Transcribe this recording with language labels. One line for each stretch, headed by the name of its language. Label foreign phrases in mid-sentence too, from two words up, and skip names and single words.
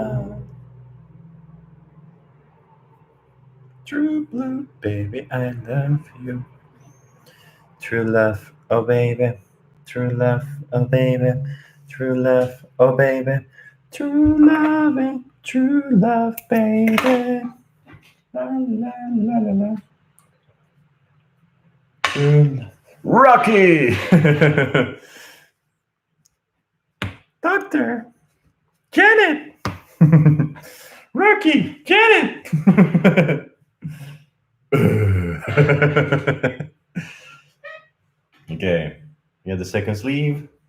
English: True blue, baby, I love you. True love, oh baby. True love, oh baby. True love, oh baby. True loving, true love, baby. La la la la la. True love. Rocky! Doctor, Janet! Rocky, Janet! Okay, we have the second sleeve.